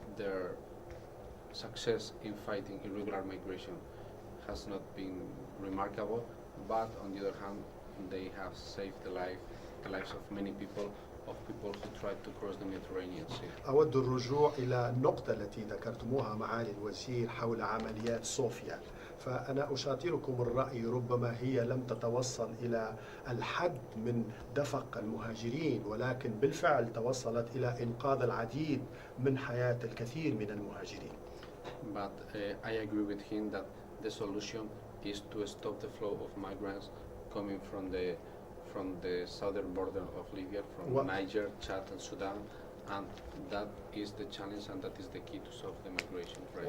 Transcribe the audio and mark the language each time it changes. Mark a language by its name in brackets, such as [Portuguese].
[English] their success in fighting irregular migration has not been remarkable, but on the other hand, they have saved the lives of many people, of people who tried to cross the Mediterranean Sea. [Arabic] أود الرجوع إلى النقطة التي ذكرتموها معالي الوزير حول عمليات صوفيا. فأنا أشاطركم الرأي ربما هي لم تتوصل إلى الحد من دفق المهاجرين، ولكن بالفعل توصلت إلى إنقاذ العديد من حياة الكثير من المهاجرين. [English] But I agree with him that the solution is to stop the flow of migrants coming from the southern border of Libya, from Niger, Chad and Sudan, and that is the challenge and that is the key to solve the migration crisis.